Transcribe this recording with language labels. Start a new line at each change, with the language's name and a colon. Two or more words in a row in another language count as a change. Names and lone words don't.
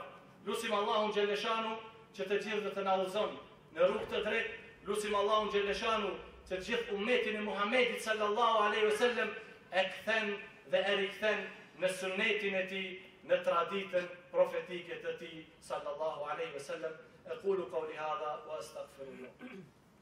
Albanian: Lusim Allahun Gjeleshanu që të gjithë dhe të na udhëzon në rrugë të drejtë, lusim Allahun Gjeleshanu që gjithë ummetin e Muhamedit
Arabic: صلى الله عليه وسلم
Albanian: e kthen dhe e rikthen në sunnetin e tij, në traditën profetike të tij
Arabic: صلى الله عليه وسلم. أقول قولي هذا وأستغفر الله.